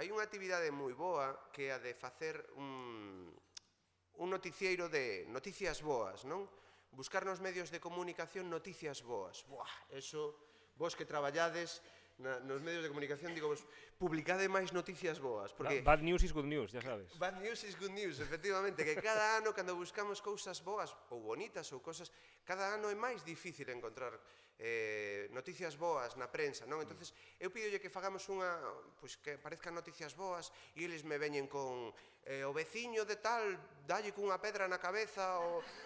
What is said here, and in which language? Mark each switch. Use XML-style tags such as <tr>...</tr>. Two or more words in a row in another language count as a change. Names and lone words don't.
<gl>Hai unha actividade moi boa que é a de facer un noticieiro de noticias boas, non? Buscar nos medios de comunicación noticias boas. Buah, eso, vos que traballades nos medios de comunicación, digo vos, publicade máis noticias boas. Porque</gl> <en>Bad news is good news,</en> <es>ya sabes.</es> <en>Bad news is good news,</en> <gl>efectivamente, que cada ano, cando buscamos cousas boas, ou bonitas, ou cosas, cada ano é máis difícil encontrar noticias boas na prensa, non? Entonces, eu pídolle que fagamos unha, pois que parezcan noticias boas e eles me veñen con o veciño de tal, dalle cunha pedra na cabeza ou...</gl>